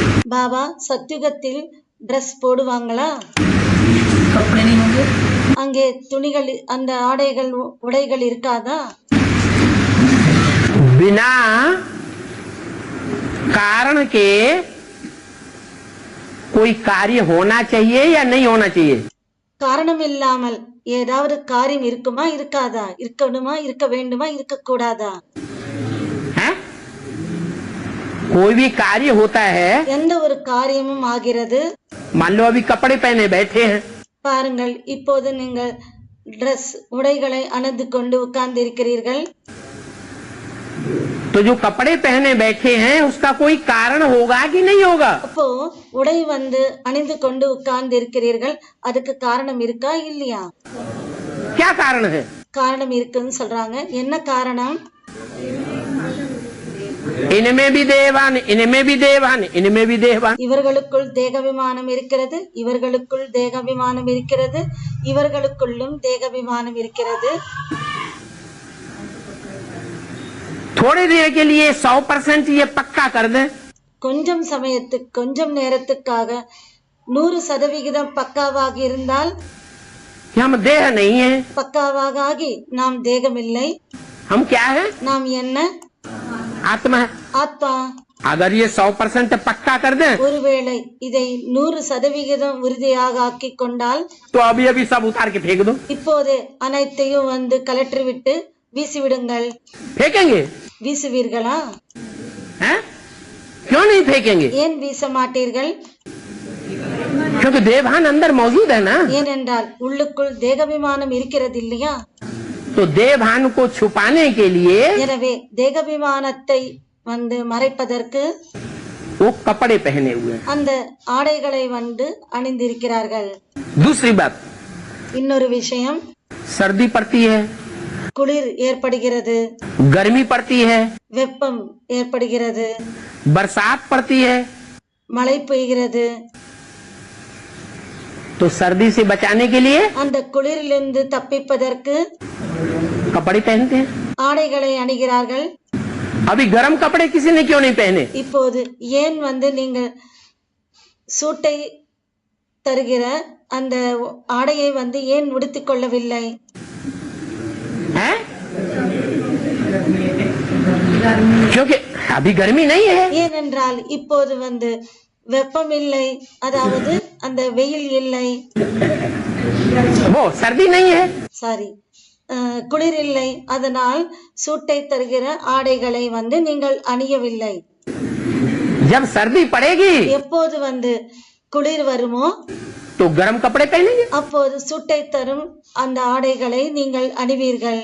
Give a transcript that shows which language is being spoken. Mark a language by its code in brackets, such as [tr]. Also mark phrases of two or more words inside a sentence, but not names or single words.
[ta] பாபா சத்யுகத்தில் ட்ரெஸ் போடுவாங்களா? [hi] कपड़े नहीं होंगे। [ta] அங்கே துணிகள் அந்த ஆடைகள் உடைகள் இருக்காதா? [hi] बिना कारण के कोई कार्य होना चाहिए या नहीं होना चाहिए? [ta] காரணம் இல்லாமல் ஏதாவது காரியம் இருக்குமா இருக்காதா? இருக்கணுமா இருக்க வேண்டுமா இருக்க கூடாதா? [hi] है? कोई भी कार्य होता है, [ta] எந்த ஒரு காரியமும் ஆகிறது. [hi] मान लो अभी कपड़े पहने बैठे हैं, [ta] பாருங்கள், இப்போது நீங்கள் ட்ரெஸ் உடைகளை அணிந்து கொண்டு உட்கார்ந்து இருக்கிறீர்கள். [hi] तो जो कपड़े पहने बैठे हैं उसका कोई कारण होगा कि नहीं होगा? [ta] அப்போ உடை அணிந்து கொண்டு உட்கார்ந்து இருக்கிறீர்கள், அதுக்கு காரணம் இருக்கா இல்லையா? [hi] क्या कारण है? [ta] காரணம் இருக்குன்னு சொல்றாங்க. என்ன காரணம்? [hi] इनमें भी देवान, इनमें भी देवान, इनमें भी देवान. [ta] இவர்களுக்குள் தேகாபிமானம் இருக்கிறது, இவர்களுக்குள் தேகாபிமானம் இருக்கிறது, இவர்களுக்குள்ளும் தேகாபிமானம் இருக்கிறது. [hi] थोड़ी देर के लिए 100% ये पक्का कर दें, [ta] கொஞ்சம் சமயத்துக்கு கொஞ்சம் நேரத்துக்காக 100% பக்காவாக இருந்தால், [hi] कि हम देह नहीं है, [ta] பக்காவாக ஆகி நாம் தேகமில்லை, [hi] हम क्या है? [ta] நாம் என்ன? [hi] आत्मा है. [ta] ஆத்மா. [hi] अगर ये 100% पक्का कर दें [ta] ஒருவேளை இதை 100% உறுதியாக ஆக்கி கொண்டால், [hi] तो अभी अभी सब उतार के फेंक दो. [ta] இப்போதே அனைத்தையும் கலற்றி விட்டு வீசிவிடுங்கள். [hi] फेंकेंगे? [ta] வீசுவீர்களா? [hi] हैं? क्यों नहीं फेंकेंगे? [ta] ஏன் வீச மாட்டீர்கள்? [hi] क्योंकि देवान अंदर मौजूद है ना. [ta] ஏனென்றால் உள்ளுக்குள் தேகாபிமானம் இருக்கிறது இல்லையா? [hi] तो देवान को छुपाने के लिए [ta] எனவே தேகாபிமானத்தை மறைப்பதற்கு [hi] वो कपड़े पहने हुए हैं. [ta] அந்த ஆடைகளை அணிந்திருக்கிறார்கள். [hi] दूसरी बात, [ta] இன்னொரு விஷயம், [hi] सर्दी पड़ती है, [ta] குளிர் ஏற்படுகிறது, [hi] गर्मी पड़ती है, [ta] வெப்பம் ஏற்படுகிறது, [hi] बरसात पड़ती है. [ta] மழை பெய்கிறது. [hi] तो सर्दी से बचाने के लिए [ta] அந்த குளிரிலிருந்து தப்பிப்பதற்கு [hi] कपड़े पहनते हैं. [ta] ஆடைகளை அணிகிறார்கள். [hi] अभी गर्म कपड़े किसी ने क्यों नहीं पहने? [ta] இப்போது ஏன் நீங்கள் சூட்டை தருகிற அந்த ஆடையை ஏன் உடுத்திக் கொள்ளவில்லை? [hi] हैं? क्योंकि अभी गर्मी नहीं है. [ta] ஏனென்றால் இப்போது வெப்பம் இல்லை, அதாவது அந்த வெயில் இல்லை, [hi] वो सर्दी नहीं है. [ta] சாரி குளிர் இல்லை, அதனால் சூட்டை தருகிற ஆடைகளை நீங்கள் அணியவில்லை. [hi] जब सर्दी पड़ेगी [ta] எப்போது குளிர் வருமோ [hi] तो गर्म कपड़े पहनेंगे. [ta] அப்போது சூட்டை தரும் அந்த ஆடைகளை நீங்கள் அணிவீர்கள்.